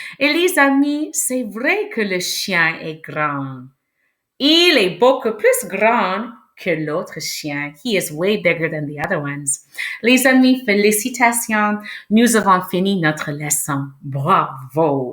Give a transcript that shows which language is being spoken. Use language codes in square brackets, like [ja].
[fr] Et les amis, c'est vrai que le chien est grand. Il est beaucoup plus grand que l'autre chien. [en] He is way bigger than the other ones. [fr] Les amis, félicitations. Nous avons fini notre leçon. Bravo!